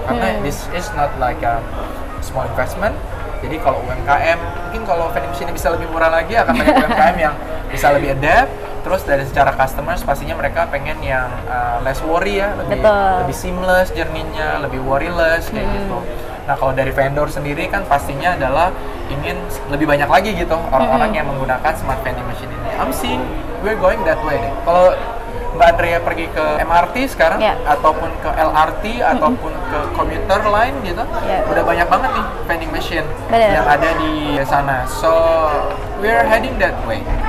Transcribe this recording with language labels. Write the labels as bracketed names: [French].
[Indonesian] Karena [English] this is not like a small investment. [Indonesian] Jadi kalau UMKM, mungkin kalau vending machine bisa lebih murah lagi, akan banyak UMKM yang bisa lebih adapt. Terus dari secara customers pastinya mereka pengen yang [English] less worry [Indonesian] ya, lebih seamless journey-nya, lebih worryless kayak gitu. Nah kalau dari vendor sendiri kan pastinya adalah ingin lebih banyak lagi gitu orang-orang yang menggunakan smart vending machine ini. [English] I'm seeing we're going that way deh. [Indonesian] Kalau Mbak Andrea pergi ke MRT sekarang, ataupun ke LRT, ataupun ke commuter line gitu, udah banyak banget nih vending machine yang ada di sana. [English] So we're heading that way.